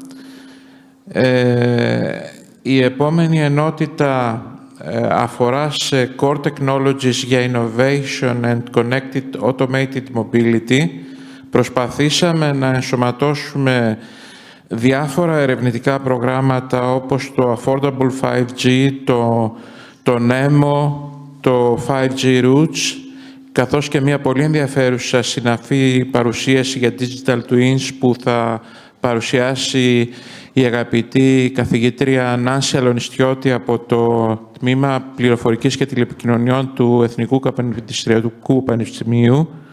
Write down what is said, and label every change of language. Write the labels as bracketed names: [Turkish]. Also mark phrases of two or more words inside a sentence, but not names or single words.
[Greek] Η επόμενη ενότητα αφορά σε [English] core technologies [Greek] για [English] innovation and connected automated mobility. [Greek] Προσπαθήσαμε να ενσωματώσουμε διάφορα ερευνητικά προγράμματα όπως το Affordable 5G, το NEMO, το 5G Roots, καθώς και μια πολύ ενδιαφέρουσα συναφή παρουσίαση για Digital Twins που θα παρουσιάσει η αγαπητή καθηγήτρια Νάνση Αλονιστιώτη από το Τμήμα Πληροφορικής και Τηλεπικοινωνιών του Εθνικού Καπανιστριακού Πανεπιστημίου.